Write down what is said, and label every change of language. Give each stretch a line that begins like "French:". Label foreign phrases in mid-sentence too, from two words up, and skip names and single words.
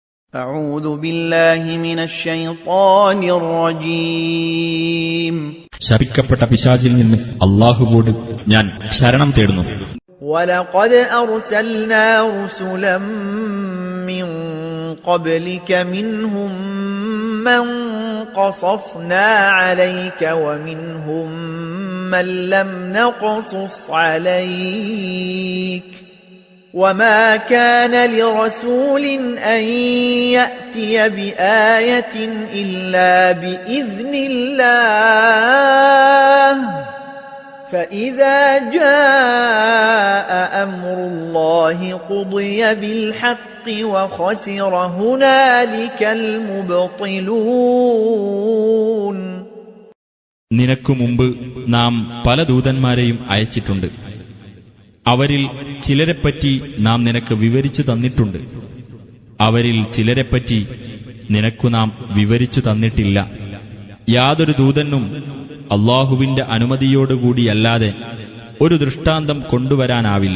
Arabic: أعوذ بالله من الشيطان الرجيم
Malayalam: ശപിക്കപ്പെട്ട പിശാചിൽ നിന്ന് അല്ലാഹുവോട് ഞാൻ ശരണം തേടുന്നു.
Arabic: ولقد أرسلنا رسلا من قبلك منهم من قصصنا عليك ومنهم من لم نقصص عليك وما كان لرسول أن يأتي بآية إلا بإذن الله فإذا جاء أمر الله قضي بالحق وخسر هنالك المبطلون.
Malayalam: നിനക്കു മുമ്പ് നാം പല ദൂതന്മാരെയും അയച്ചിട്ടുണ്ട്. അവരിൽ ചിലരെപ്പറ്റി നാം നിനക്ക് വിവരിച്ചു തന്നിട്ടുണ്ട്. അവരിൽ ചിലരെപ്പറ്റി നിനക്കു നാം വിവരിച്ചു തന്നിട്ടില്ല. യാതൊരു ദൂതനും അല്ലാഹുവിന്റെ അനുമതിയോടുകൂടിയല്ലാതെ ഒരു ദൃഷ്ടാന്തം കൊണ്ടുവരാനാവില്ല.